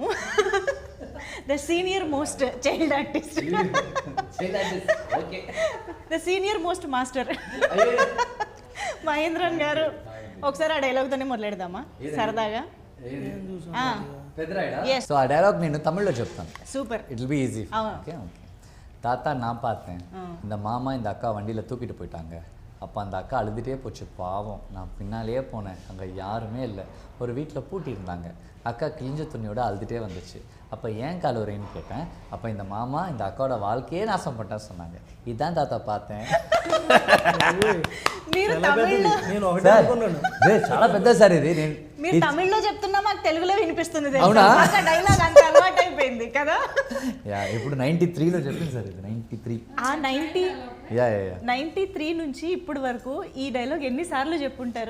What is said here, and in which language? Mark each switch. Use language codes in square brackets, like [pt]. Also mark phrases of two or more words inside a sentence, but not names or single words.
[en] the senior most child artist, the senior most Master Mahendran garu. [te] ఒకసారి ఆ డైలాగ్తోనే మొదలెడదామా సరదాగా? సో ఆ డైలాగ్ నేను తమిళ్లో చెప్తాను. సూపర్, [en] It will be easy. Okay okay. [ta] தாத்தா நான் பார்த்தேன், இந்த மாமா இந்த அக்கா வண்டியில் தூக்கிட்டு போயிட்டாங்க. அப்போ அந்த அக்கா அழுதுகிட்டே போச்சு. பாவம், நான் பின்னாலேயே போனேன், அங்கே யாருமே இல்லை. ஒரு வீட்டில் பூட்டியிருந்தாங்க. அக்கா கிழிஞ்ச துணியோட அழுதுகிட்டே வந்துச்சு. அப்போ ஏன் கழுவுறேன்னு கேட்டேன். அப்போ இந்த மாமா இந்த அக்காவோட வாழ்க்கையே நாசம் பண்ணிட்டேன்னு சொன்னாங்க. இதுதான் தாத்தா பார்த்தேன். [te] చాలా పెద్ద సార్ ఇది. మీరు తమిళ్లో చెప్తున్నా మాకు తెలుగులో వినిపిస్తుంది. డైలాగ్ అంత అలవాటు అయిపోయింది కదా. ఇప్పుడు 93లో చెప్పింది సార్. ఇది 93. ఆ 93 నుంచి ఇప్పుడు వరకు ఈ డైలాగ్ ఎన్నిసార్లు చెప్పుంటారు?